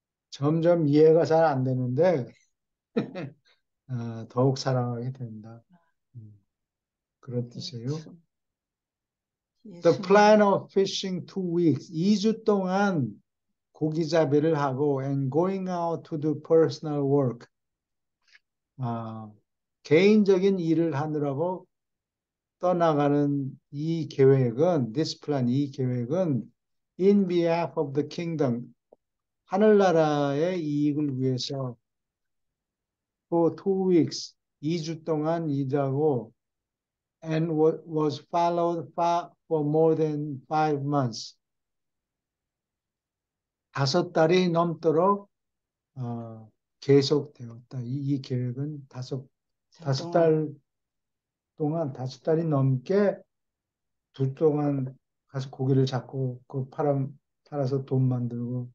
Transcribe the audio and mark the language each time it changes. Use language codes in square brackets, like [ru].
[ko] 점점 이해가 잘 안 되는데 더욱 사랑하게 된다. 그런 뜻이에요. [en] The plan [ko] 예수님. [en] of fishing 2 weeks [ko] 2주 동안 고기잡이를 하고 [en] and going out to do personal work [ko] 개인적인 일을 하느라고 떠나가는 이 계획은 [en] this plan [ko] 이 계획은 [en] in behalf of the kingdom [ko] 하늘나라의 이익을 위해서 [en] for 2 weeks [ko] 2주 동안 일하고 [en] and was followed for more than 5 months. [ko] 5달이 넘도록 계속되었다. 이 계획은 다섯 달 동안 5달이 넘게 두 동안 가서 고기를 잡고 팔아서 돈 만들고